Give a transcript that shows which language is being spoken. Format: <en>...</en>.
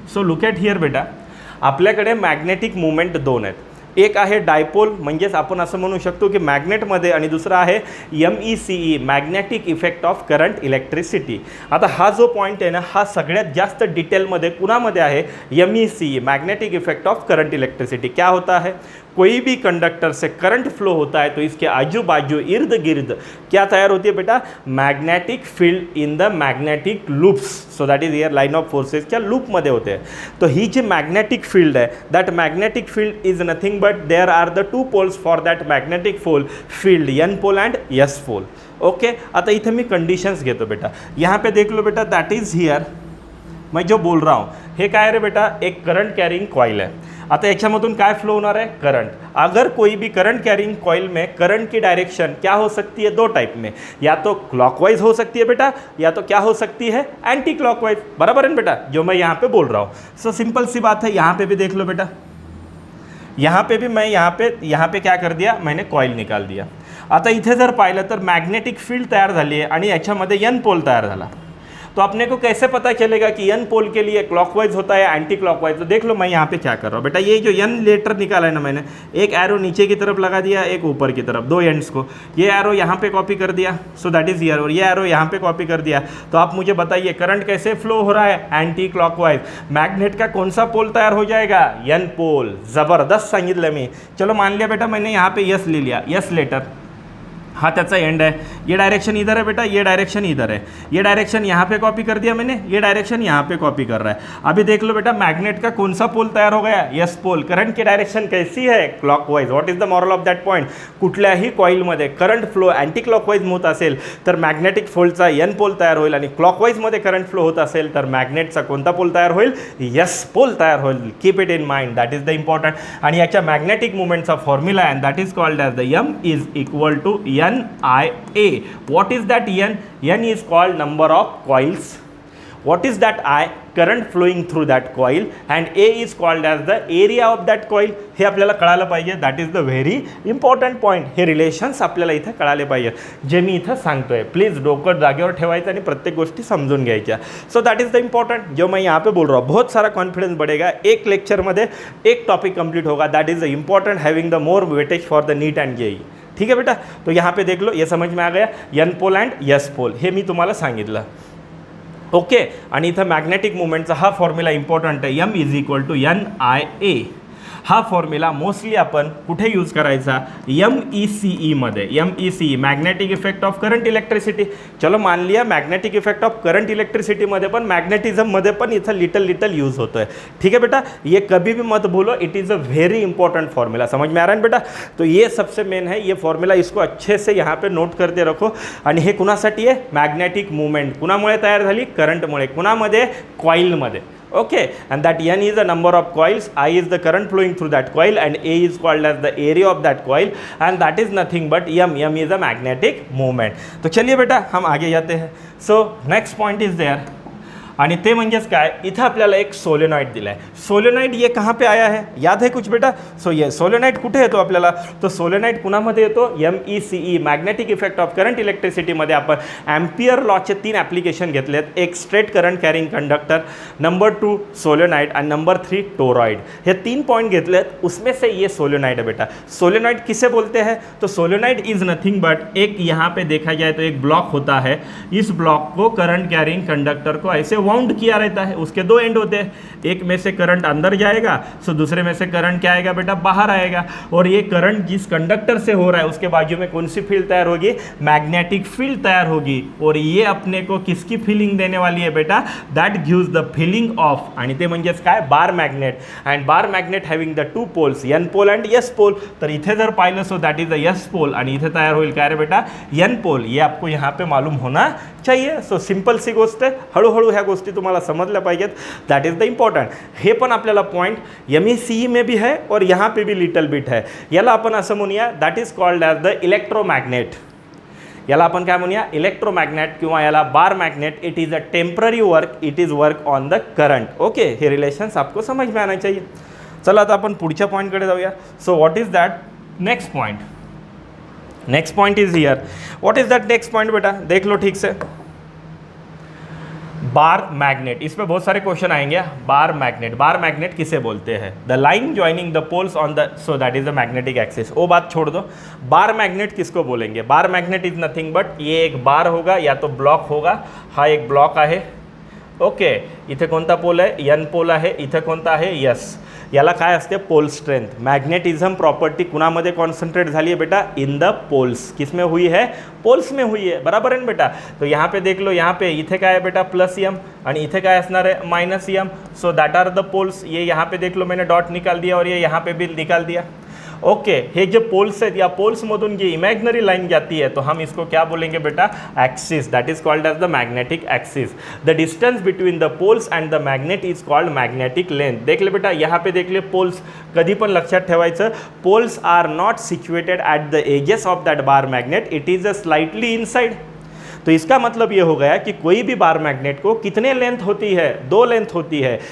<en>so look at here बेटा,</en> <mr>आपल्याकडे magnetic movement दोन आहेत, एक आहे डायपोल म्हणजेच आपण असं म्हणू शकतो की मॅग्नेटमध्ये, आणि दुसरा आहे MECE magnetic effect of current electricity. आता हा जो पॉईंट आहे ना, हा सगळ्यात जास्त डिटेलमध्ये कुणामध्ये आहे, MECE magnetic effect of current electricity.</mr> <hi>क्या होता है, कोई भी कंडक्टर से करंट फ्लो होता है तो इसके आजू बाजू इर्द गिर्द क्या तैयार होती है बेटा,</hi> <en>magnetic field in the magnetic loops, so that is here line of forces</en> <hi>क्या लूपमध्ये होते हैं। तो ही जी मैग्नेटिक फील्ड है,</hi> <en>That magnetic field is nothing but there are the two poles for that magnetic field, N pole and S pole.</en> <mr>Okay, आता इथे मी कंडिशंस घेतो बेटा,</mr> <hi>यहाँ पे देख लो बेटा, दैट इज हियर मैं जो बोल रहा हूँ हे काय रे बेटा, एक करंट कैरिंग कॉइल है।</hi> <mr>आता याच्यामधून काय फ्लो होणार आहे, करंट।</mr> <hi>अगर कोई भी करंट कैरिंग कॉइल में करंट की डायरेक्शन क्या हो सकती है, दो टाइप में, या तो क्लॉकवाइज हो सकती है बेटा, या तो क्या हो सकती है, एंटी क्लॉकवाइज। बराबर है बेटा जो मैं यहाँ पे बोल रहा हूँ। सो सिंपल सी बात है, यहाँ पे भी देख लो बेटा, यहाँ पे भी मैं यहाँ पे क्या कर दिया, मैंने कॉइल निकाल दिया।</hi> <mr>आता इथे जर पाहिलं तर मॅग्नेटिक फील्ड तयार झाली आहे आणि याच्यामध्ये N पोल तयार झाला।</mr> <hi>तो अपने को कैसे पता चलेगा कि N पोल के लिए क्लॉकवाइज होता है एंटी क्लॉकवाइज। तो देख लो मैं यहाँ पे क्या कर रहा हूँ बेटा, ये जो N लेटर निकाला है ना मैंने, एक एरो नीचे की तरफ लगा दिया, एक ऊपर की तरफ, दो एंड्स को, ये एरो यहाँ पे कॉपी कर दिया, सो दैट इज हियर, और ये एरो यहाँ पे कॉपी कर दिया। तो आप मुझे बताइए करंट कैसे फ्लो हो रहा है, एंटी क्लॉकवाइज। मैग्नेट का कौन सा पोल तैयार हो जाएगा, N पोल।</hi> <mr>ज़बरदस्त सांगितलं मी।</mr> <hi>चलो मान लिया बेटा मैंने यहाँ पे यस ले लिया, यस लेटर, हाँ त्याचा एंड है, ये डायरेक्शन इधर है बेटा, ये डायरेक्शन इधर है, ये डायरेक्शन यहाँ पे कॉपी कर दिया मैंने, ये डायरेक्शन यहाँ पे कॉपी कर रहा है। अभी देख लो बेटा मैग्नेट का कौन सा पोल तयार हो गया, यस पोल। करंट की डायरेक्शन कैसी है, clockwise.</hi> <en>what is the moral of that point,</en> <mr>कुठल्याही कॉइलमध्ये करंट फ्लो अँटी क्लॉकवाइज होत असेल तर मॅग्नेटिक फोल्डचा N पोल तयार होईल, आणि क्लॉकवाइजमध्ये करंट फ्लो होत असेल तर मॅग्नेटचा कोणता पोल तयार होईल, यस पोल तयार होईल।</mr> <en>Keep it in mind, that is the important.</en> <mr>आणि याच्या मॅग्नेटिक मुवमेंटचा फॉर्म्युला आहे, that is called as the M is equal to NIA.</mr> <en>What is that N? N is called number of coils. What is that I? Current flowing through that coil, and A is called as the area of that coil.</en> <mr>हे आपल्याला कळायला पाहिजे,</mr> <en>That is the very important point.</en> <mr>हे relations आपल्याला इथं कळाले पाहिजे जे मी इथं सांगतोय। प्लीज डोकं जागेवर ठेवायचं आणि प्रत्येक गोष्टी समजून घ्यायच्या।</mr> <hi>So that is the important जो मैं यहाँ पे बोल रहा हूँ। बहुत सारा कॉन्फिडेंस बढ़ेगा, एक लेक्चर में एक टॉपिक कंप्लीट होगा,</hi> <en>That is the important, having the more weightage for the NEET and JEE।</en> <hi>ठीक है बेटा, तो यहाँ पे देख लो, ये समझ में आ गया, N पोल एंड S पोल</hi> <mr>हे मी तुम्हाला सांगितलं। ओके, आणि इथं मॅग्नेटिक मुवमेंटचा हा फॉर्म्युला इम्पॉर्टंट आहे, M is equal to NIA। हा फॉर्म्युला मोस्टली आपण कुठे यूज करायचा, MECE मध्ये।</mr> <en>MECE magnetic effect of current electricity.</en> <mr>चलो मान लिया मॅग्नेटिक इफेक्ट ऑफ करंट इलेक्ट्रिसिटीमध्ये पण मॅग्नेटिझममध्ये पण इथं लिटल यूज होतो है।</mr> <hi>ठीक है बेटा, ये कभी भी मत भूलो,</hi> <en>It is a very important formula.</en> <hi>समझ में आ रहा है बेटा, तो ये सबसे मेन है ये फॉर्मूला, इसको अच्छे से यहाँ पे नोट करते रखो।</hi> <mr>आणि हे कुणासाठी आहे, मॅग्नेटिक मुवमेंट कुणामुळे तयार झाली, करंटमुळे। कुणामध्ये, कॉइलमध्ये।</mr> <en>Okay, and that N is the number of coils, I is the current flowing through that coil, and A is called as the area of that coil, and that is nothing but M is the magnetic moment।</en> <hi>तो चलिए बेटा हम आगे जाते हैं।</hi> <en>So next point is there,</en> <mr>आणि ते म्हणजेच काय, इथं आपल्याला एक सोलेनॉइड दिला आहे।</mr> <hi>सोलेनॉइड ये कहाँ पे आया है, याद है कुछ बेटा।</hi> <mr>सो ये सोलेनॉइड कुठे येतो आपल्याला, तो सोलेनॉइड कुणामध्ये येतो, MECE magnetic effect of current इलेक्ट्रिसिटीमध्ये। आपण ॲम्पियर लॉचे 3 ॲप्लिकेशन घेतलेत, एक straight current carrying conductor, number 2 solenoid, आणि नंबर 3 टोरॉइड। हे 3 पॉइंट घेतलेत,</mr> <hi>उसमें से ये सोलेनॉइड है बेटा। सोलेनॉइड किसे बोलते हैं, तो</hi> <en>solenoid is nothing but,</en> <hi>एक यहाँ पे देखा जाए तो एक ब्लॉक होता है, इस ब्लॉक को करंट कैरिंग कंडक्टर को ऐसे वाउंड किया रहता है, उसके दो एंड होते हैं, एक में से करंट अंदर जाएगा, सो दूसरे में से करंट क्या आएगा बेटा, बाहर आएगा। और ये करंट जिस कंडक्टर से हो रहा है उसके बाजू में कौन सी फील्ड तैयार होगी, मैग्नेटिक फील्ड तैयार होगी। और ये अपने को किसकी फीलिंग देने वाली है बेटा,</hi> <en>that gives the feeling of,</en> <mr>आणि ते म्हणजेच काय, बार magnet.</mr> <en>And bar magnet having the two poles, N pole and S pole.</en> <mr>तर इथे जर पाहिलं so that is the S pole आणि इथे तैयार होईल काय रे बेटा, एन पोल.</mr> <hi>ये आपको यहाँ पे मालूम होना चाहिए.</hi> <mr>सो सिंपल सी गोष्ट आहे, हळूहळू ह्या गोष्टी तुम्हाला समजल्या पाहिजेत.</mr> <en>That is the important.</en> <mr>हे पण आपल्याला</mr> <hi>पॉइंट MSCE में भी है और यहाँ पे भी लिटल बिट है.</hi> <mr>याला आपण असं म्हणूया, that is called as the electromagnet. याला आपण काय म्हणूया, इलेक्ट्रोमॅग्नेट किंवा याला bar magnet.</mr> <en>It is a temporary work, it is work on the current. Okay, हे relations</en> <hi>आपको समझ में आना चाहिए.</hi> <mr>चला आता आपण पुढच्या पॉईंटकडे जाऊया.</mr> <en>So what is that next point. Next point is here. What is that next point बेटा,</en> <hi>देख लो ठीक से. बार मैग्नेट, इसमें बहुत सारे क्वेश्चन आएंगे. बार मैग्नेट, बार मैग्नेट किसे बोलते हैं,</hi> <en>The line joining the poles on the, so that is the magnetic axis.</en> <hi>वो बात छोड़ दो. बार मैग्नेट किसको बोलेंगे, bar magnet is nothing but ये एक बार होगा या तो ब्लॉक होगा.</hi> <mr>हा एक ब्लॉक आहे. ओके, इथे कोणता पोल आहे, एन पोल आहे. इथे कोणता आहे, यस. याला काय असते, pole strength. Magnetism property कुणामध्ये concentrate झाली है बेटा, इन द पोल्स.</mr> <hi>किस में हुई है, पोल्स में हुई है, बराबर है ना बेटा. तो यहाँ पे देख लो, यहाँ पे इथे काय है बेटा, प्लस एम आणि इथे काय असणार है, minus M.</hi> <en>So that are the poles.</en> <hi>ये यहाँ पे देख लो, मैंने डॉट निकाल दिया और ये यहाँ पे भी निकाल दिया.</hi> <mr>ओके, हे जो पोल्स आहेत या पोल्समधून जी इमॅजिनरी लाइन जाती है</mr> <hi>तो हम इसको क्या बोलेंगे बेटा,</hi> <mr>axis.</mr> <en>That is called as the magnetic axis. The distance between the poles and the magnet is called magnetic length.</en> <hi>देख ले बेटा, यहाँ पे देख ले पोल्स.</hi> <mr>कधी पण लक्षात ठेवायचं,</mr> <en>Poles are not situated at the edges of that bar magnet, it is a slightly inside.</en> <hi>तो इसका मतलब ये हो गया कि कोई भी बार मैग्नेट को कितने लेंथ होती है, दो लेंथ होती है.</hi>